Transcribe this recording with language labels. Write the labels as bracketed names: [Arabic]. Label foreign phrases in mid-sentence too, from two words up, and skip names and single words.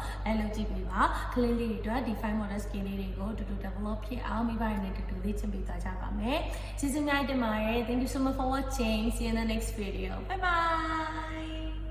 [Burmese] လိုက်လုပ်ကြည့်ပေးပါကလေးလေးတွေအတွက်ဒီ5 [English] motor skill [Burmese] လေးတွေကိုတူတူ develop ဖြစ်အောင်မိဘတွေနဲ့တူတူလေ့ကျင့်ပေးသွားကြပါမယ်ကျေးဇူးများတင်ပါတယ် [English] thank you so much for watching see you in the next video bye bye